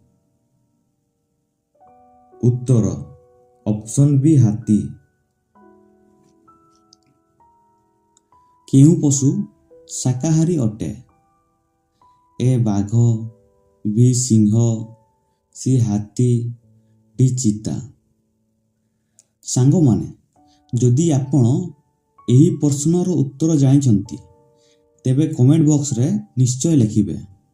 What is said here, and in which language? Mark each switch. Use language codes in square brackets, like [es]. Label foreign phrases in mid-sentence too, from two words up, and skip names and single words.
[or] ଉତ୍ତର ଅପ୍ସନ୍ ବି ହାତୀ। କେଉଁ ପଶୁ ଶାକାହାରୀ ଅଟେ? ଏ ବାଘ, ବି ସିଂହ, ସି ହାତୀ, ଡି ଚିତା। ସାଙ୍ଗ ମାନେ ଯଦି ଆପଣ ଏହି ପ୍ରଶ୍ନର ଉତ୍ତର ଜାଣିଛନ୍ତି ତେବେ କମେଣ୍ଟ ବକ୍ସରେ ନିଶ୍ଚୟ ଲେଖିବେ।